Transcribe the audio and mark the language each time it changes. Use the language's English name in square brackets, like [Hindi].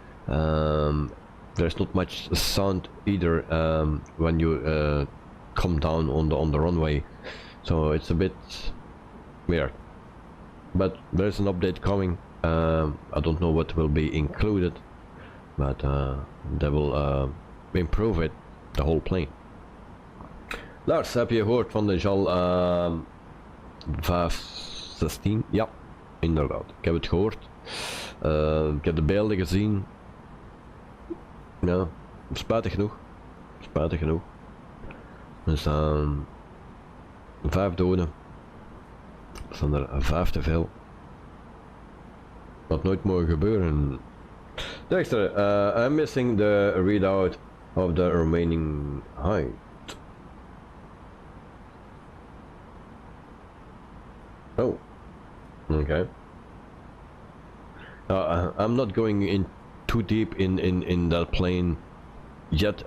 [English] There's not much sound either when you come down on the runway, so it's a bit weird. But there's an update coming. I don't know what will be included, but they will improve it, the whole plane. [Dutch] Lars, heb je gehoord van de JAL 516? Ja, inderdaad. Ik heb het gehoord. Ik heb de beelden gezien. Ja, spijtig genoeg. Spijtig genoeg. Dus 5 doden. Dat zijn er 5 te veel. Dat nooit mogen gebeuren. [English] Dexter, I'm missing the readout of the remaining height. Oh, okay. I'm not going in too deep in that plane yet.